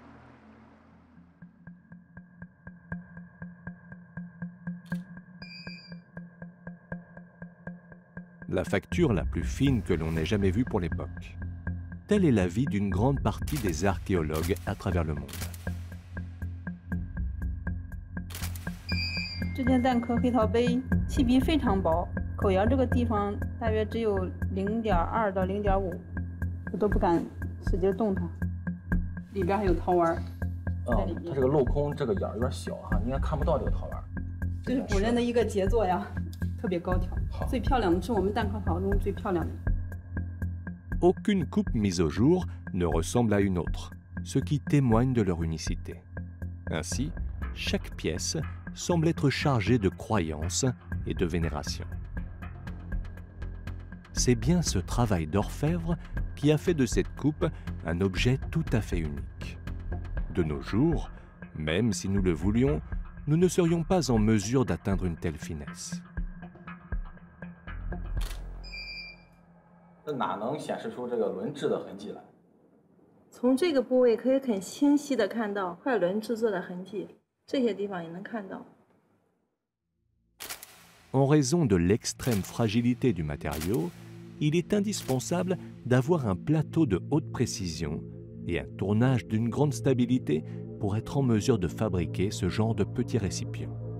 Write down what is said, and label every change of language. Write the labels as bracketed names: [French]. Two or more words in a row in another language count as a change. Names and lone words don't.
[French] La facture la plus fine que l'on ait jamais vue pour l'époque. Telle est l'avis d'une grande partie des archéologues à travers le monde. [Chinese] 这件蛋壳黑陶杯漆皮非常薄，口沿这个地方大约只有0.2到0.5，我都不敢使劲动它。里边还有陶丸在里面。它这个镂空这个眼儿有点小哈，应该看不到这个陶丸。这是古人的一个杰作呀，特别高挑。最漂亮的是我们蛋壳陶中最漂亮的。 [French] Aucune coupe mise au jour ne ressemble à une autre, ce qui témoigne de leur unicité. Ainsi, chaque pièce semble être chargée de croyances et de vénération. C'est bien ce travail d'orfèvre qui a fait de cette coupe un objet tout à fait unique. De nos jours, même si nous le voulions, nous ne serions pas en mesure d'atteindre une telle finesse. [Chinese] 这哪能显示出这个轮制的痕迹来？从这个部位可以很清晰地看到快轮制作的痕迹，这些地方也能看到。 [French] En raison de l'extrême fragilité du matériau, il est indispensable d'avoir un plateau de haute précision et un tournage d'une grande stabilité pour être en mesure de fabriquer ce genre de petits récipients.